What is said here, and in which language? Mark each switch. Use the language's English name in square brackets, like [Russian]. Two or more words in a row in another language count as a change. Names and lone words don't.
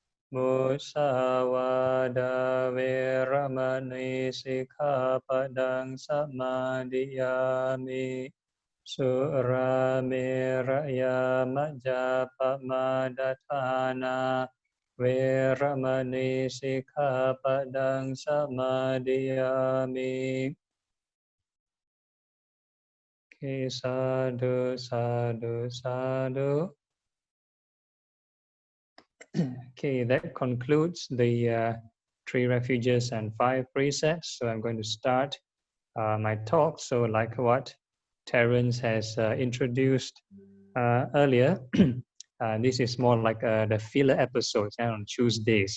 [Pali] Musawada Veramani Sikkhapadang Samadhiyami Surameraya Majapamadatthana Veramani Sikkhapadang Samadhiyami. Okay, sadhu, sadhu, sadhu. [English] Okay, that concludes the 3 refuges and 5 precepts. So I'm going to start my talk. So like what Terence has introduced earlier, this is more like the filler episodes on Tuesdays.